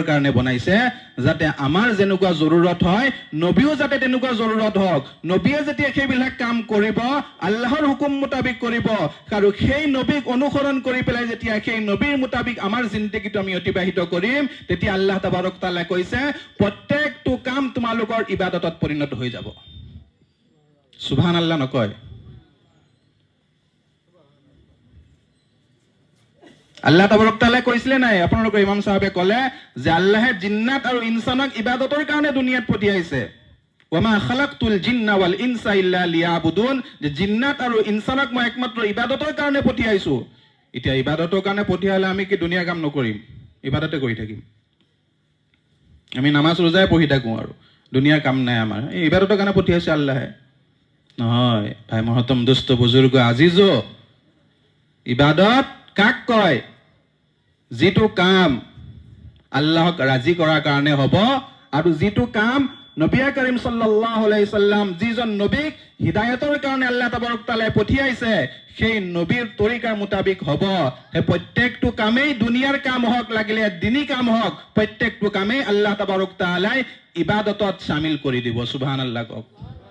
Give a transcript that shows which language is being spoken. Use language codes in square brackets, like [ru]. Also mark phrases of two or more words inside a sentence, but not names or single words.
[as] কাৰণে বনাইছে যাতে আমাৰ যেনেকুৱা জৰুৰত হয় নবীও যাতে তেনেকুৱা জৰুৰত হওক নবীয়ে যেতিয়া সেইবিলাক কাম কৰিব আল্লাহৰ হুকুম মুতাবিক কৰিব আৰু সেই নবীক অনুসৰণ কৰি পেলাই যেতিয়া সেই নবীৰ মুতাবিক আমাৰ জিন্দগীটো আমি অতিবাহিত কৰিম তেতিয়া আল্লাহ তাবাৰক তাআলাই কৈছে প্ৰত্যেকটো কাম তোমালোকৰ ইবাদতত পৰিণত হৈ যাব সুবহানাল্লাহ নকয় আল্লাহ তাবাৰক তাআলাই কৈছিলে নাই আপোনালোকৰ ইমাম সাহেবে ক'লে যে আল্লাহে জিন্নাত আৰু ইনসানক ইবাদতৰ কাৰণে দুনিয়াত পঠিয়াইছে [ar] وما خلقت الجن والإنس إلا ليعبدون [as] যে জিন্নাত আৰু ইনসানক মই একমাত্ৰ ইবাদতৰ কাৰণে পঠিয়াইছো এতিয়া ইবাদতৰ কাৰণে পঠিয়ালে আমি কি দুনিয়াৰ কাম নকৰিম ইবাদতে কৰি থাকিম আমি নামাজ রোজাই পঢ়ি থাকো আৰু দুনিয়াৰ কাম নাই আমাৰ এই ইবাদতৰ কাৰণে পঠিয়াইছে আল্লাহে নহয় ভাই মহতম দোস্ত বুজুৰ্গ আজিজো ইবাদত কাক কয় যিটো কাম আল্লাহক ৰাজি কৰাৰ কাৰণে হ'ব আৰু যিটো কাম নবী করিম [ar] صلى الله عليه وسلم [as] যিজন নবীক হিদায়াতৰ কাৰণে আল্লাহ তাবাৰক তাআলাই পঠিয়াইছে সেই নবীৰ তৰিকাৰ মুতাবিক হ'ব হে প্ৰত্যেকটো কামেই দুনিয়াৰ কাম হওক লাগিলে দিনী কাম হওক প্ৰত্যেকটো কামেই আল্লাহ তাবাৰক তাআলাই ইবাদতত শামিল কৰি দিব সুবহানাল্লাহ কক